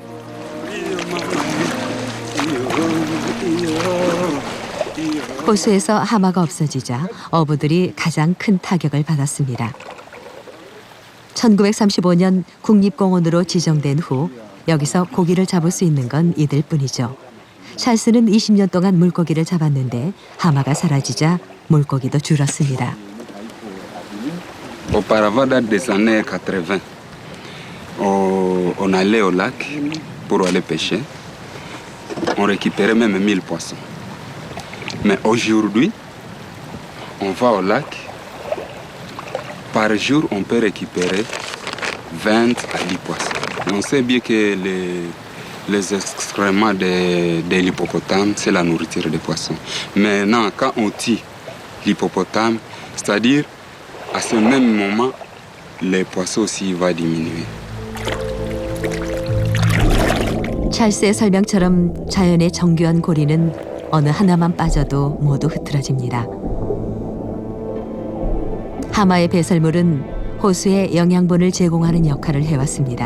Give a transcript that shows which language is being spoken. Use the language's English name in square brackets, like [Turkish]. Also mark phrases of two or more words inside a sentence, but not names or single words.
[Korean] 호수에서 하마가 없어지자 어부들이 가장 큰 타격을 받았습니다. 1935년 국립공원으로 지정된 후 여기서 고기를 잡을 수 있는 건 이들 뿐이죠. 찰스는 20년 동안 물고기를 잡았는데 하마가 사라지자 물고기도 줄었습니다. [French] Auparavant, date des années 80, on allait au lac pour aller pêcher. On récupérait même 1000 poissons. Mais aujourd'hui, on va au lac. Par jour, on peut récupérer 20 à 10 poissons. On sait bien que les excréments de l'hippopotame, c'est la nourriture des poissons. Maintenant, quand on tue l'hippopotame, c'est-à-dire à ce même moment, les poissons aussi vont diminuer. [Korean] 찰스의 설명처럼 자연의 정교한 고리는 어느 하나만 빠져도 모두 흐트러집니다. 하마의 배설물은 호수에 영양분을 제공하는 역할을 해왔습니다.